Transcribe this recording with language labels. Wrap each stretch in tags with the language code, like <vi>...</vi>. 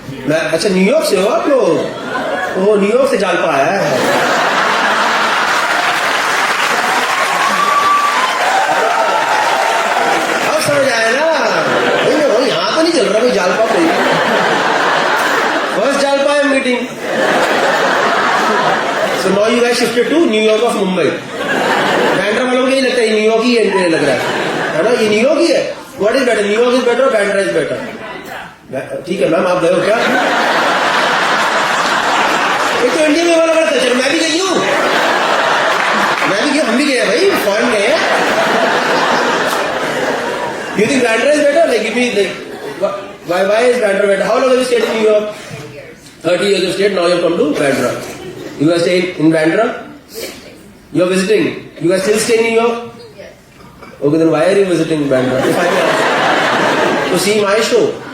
<hi>अच्छा, न्यूयॉर्क से हो आप लोग? ओह, न्यूयॉर्क से जालपा आया है. अब समझ आया ना. यहाँ तो नहीं चल रहा कोई जालपा कोई. फर्स्ट जालपा है meeting.</hi> <en>So now you guys shifted to New York of Mumbai.</en> <hi>Bandra वालों को नहीं लगता ये न्यूयॉर्क ही लग रहा है ना? ये न्यूयॉर्क ही है.</hi> <en>What is better? New York is better or Bandra is better?</en> <hi>ठीक है मैम, आप गए हो क्या? एक तो इंडिया में वाला बड़ा कल्चर. मैं भी गई हूँ, हम भी गए भाई, फॉरेन गए हैं.</hi> <en>You think Bandra is better? Like, give me like, why is Bandra better? How long have you stayed in New York? 30 years you stayed. Now you come to Bandra. You guys stay in Bandra? You are visiting. You guys still stay in New York? Yes. Okay, then why are you visiting Bandra? If I may ask. To see my show.</en>